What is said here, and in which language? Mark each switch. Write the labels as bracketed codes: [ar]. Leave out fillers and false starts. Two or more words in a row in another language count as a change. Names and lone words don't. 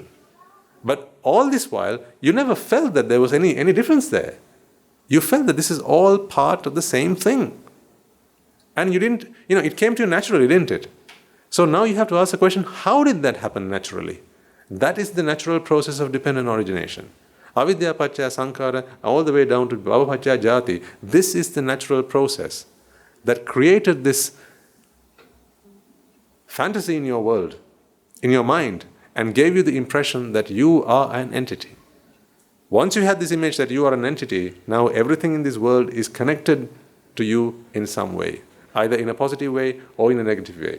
[en] But all this while, you never felt that there was any difference there. You felt that this is all part of the same thing. And you didn't, it came to you naturally, didn't it? So now you have to ask the question, how did that happen naturally? That is the natural process of dependent origination. [pi] Avidya paccaya sankhara, [en] all the way down to [pi] bhava paccaya jati. [en] This is the natural process that created this fantasy in your world, in your mind, and gave you the impression that you are an entity. Once you had this image that you are an entity, now everything in this world is connected to you in some way, either in a positive way or in a negative way.